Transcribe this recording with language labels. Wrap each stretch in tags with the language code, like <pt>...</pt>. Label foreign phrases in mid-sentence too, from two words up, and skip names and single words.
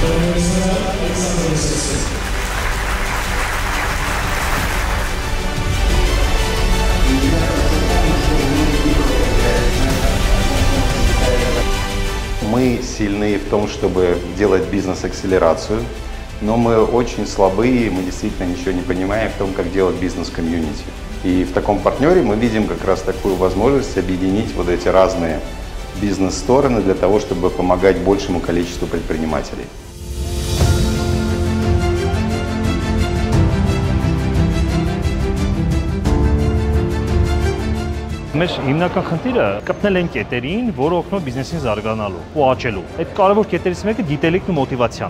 <ru>Мы сильны в том, чтобы делать бизнес-акселерацию, но мы очень слабые, мы действительно ничего не понимаем в том, как делать бизнес-комьюнити. И в таком партнере мы видим как раз такую возможность объединить вот эти разные бизнес-стороны для того, чтобы помогать большему количеству предпринимателей.</ru> <hy>Մեր հիմնական խնդիրը կպնել են կետերին, որը օգնում բիզնեսին զարգանալու ու աճելու։ Այդ կարևոր կետերից մեկը գիտելիքն ու մոտիվացիան</hy>